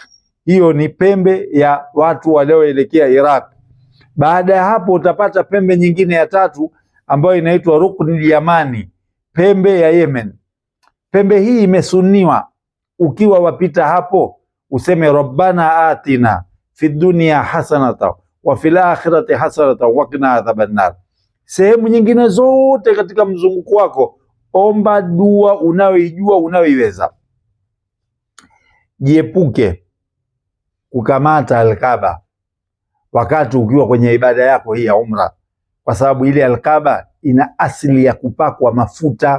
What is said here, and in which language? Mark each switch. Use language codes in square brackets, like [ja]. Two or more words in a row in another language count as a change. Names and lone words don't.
[sw] Hiyo ni pembe ya watu walioelekea Iraq. Baada ya hapo utapata pembe nyingine ya tatu ambayo inaitwa rukni Yamani, pembe ya Yemen. Pembe hii imesuniwa, ukiwa wapita hapo useme [ar] ربنا آتنا في الدنيا حسنة وفي الآخرة حسنة وقنا عذاب النار. [sw] Sehemu nyingine zote katika mzunguko wako omba dua unayoijua unayoiweza. Jiepuke kukamata Al-Kaaba wakati ukiwa kwenye ibada yako hii ya umra, kwa sababu ile Al-Kaaba ina asili ya kupakwa mafuta.